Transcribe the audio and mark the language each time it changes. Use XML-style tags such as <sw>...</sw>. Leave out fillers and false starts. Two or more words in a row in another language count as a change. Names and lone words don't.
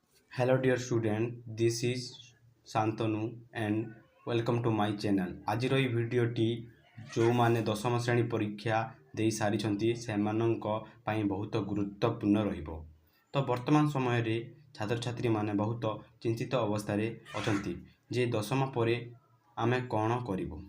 <en>Hello dear student, this is Santanu and welcome to my channel.</en> <or>ଆଜିର ଏହି ଭିଡ଼ିଓଟି ଯେଉଁମାନେ ଦଶମ ଶ୍ରେଣୀ ପରୀକ୍ଷା ଦେଇ ସାରିଛନ୍ତି ସେମାନଙ୍କ ପାଇଁ ବହୁତ ଗୁରୁତ୍ୱପୂର୍ଣ୍ଣ ରହିବ। ତ ବର୍ତ୍ତମାନ ସମୟରେ ଛାତ୍ରଛାତ୍ରୀମାନେ ବହୁତ ଚିନ୍ତିତ ଅବସ୍ଥାରେ ଅଛନ୍ତି ଯେ ଦଶମ ପରେ ଆମେ କ'ଣ କରିବୁ।</or>